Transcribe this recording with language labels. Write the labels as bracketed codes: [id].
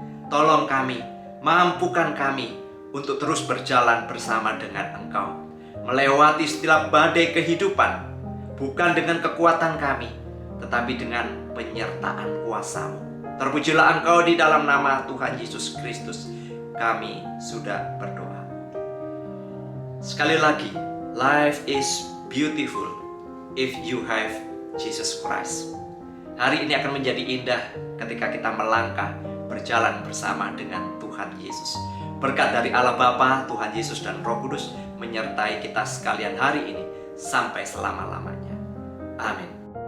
[id] Tolong kami, mampukan kami untuk terus berjalan bersama dengan Engkau, melewati setiap badai kehidupan, bukan dengan kekuatan kami, tetapi dengan penyertaan kuasa-Mu. Terpujilah Engkau di dalam nama Tuhan Yesus Kristus. Kami sudah berdoa. Sekali lagi, [en] life is beautiful if you have Jesus Christ. [id] Hari ini akan menjadi indah ketika kita melangkah berjalan bersama dengan Tuhan Yesus. Berkat dari Allah Bapa, Tuhan Yesus dan Roh Kudus menyertai kita sekalian hari ini sampai selama-lamanya. Amin.